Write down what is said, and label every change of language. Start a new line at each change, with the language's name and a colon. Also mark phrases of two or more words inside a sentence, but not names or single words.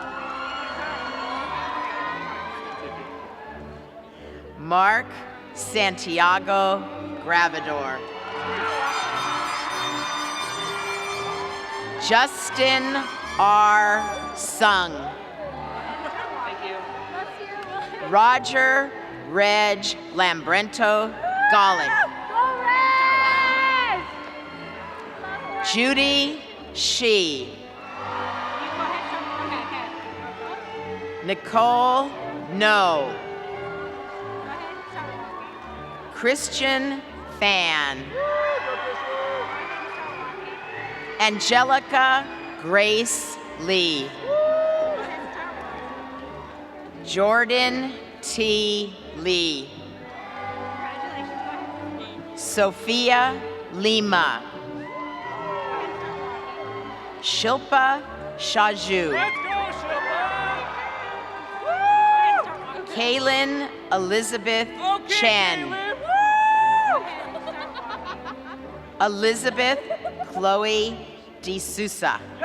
English: Mark Santiago Gravador. Justin R. Sung. Roger Reg Lambrento Gollick. Judy Shi. Nicole No. Christian Fan. Angelica Grace Lee. Jordan T. Lee. Sophia Lima. Shilpa Shaju. Kaylin Elizabeth Chen. Elizabeth Chloe D'Souza.